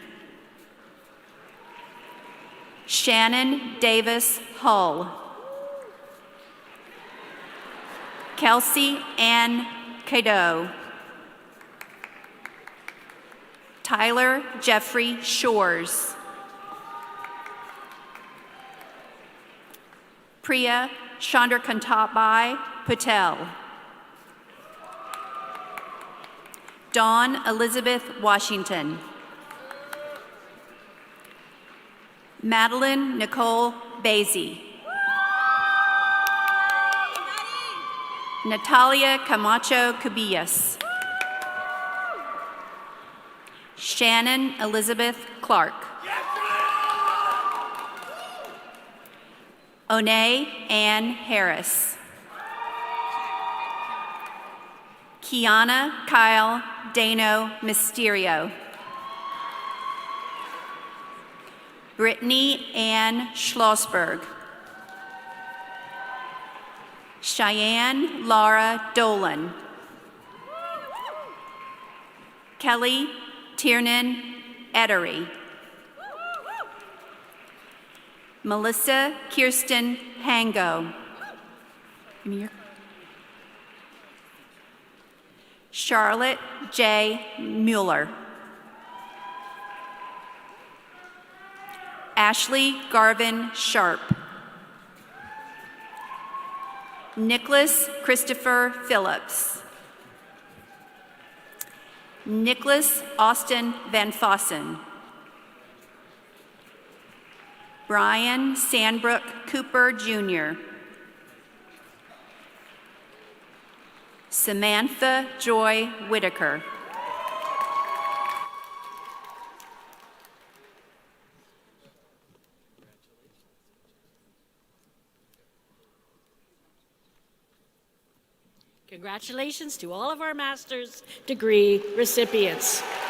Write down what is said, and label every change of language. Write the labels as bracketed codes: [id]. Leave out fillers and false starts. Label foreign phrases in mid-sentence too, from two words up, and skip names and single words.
[en] Shannon Davis Hull. Kelsey Ann Cadeau. Tyler Jeffrey Shores. Priya Chandrakantabai Patel. Dawn Elizabeth Washington. Madeline Nicole Basie. Natalia Camacho Cubillas. Shannon Elizabeth Clark. Onay Ann Harris. Kiana Kyle Dano Mysterio. Brittany Ann Schlossberg. Cheyenne Laura Dolan. Kelly Tiernan Ettery. Melissa Kirsten Hango. Charlotte J. Mueller. Ashley Garvin Sharp. Nicholas Christopher Phillips. Nicholas Austin Van Fossen. Brian Sandbrook Cooper Jr. Samantha Joy Whitaker. Congratulations to all of our master's degree recipients.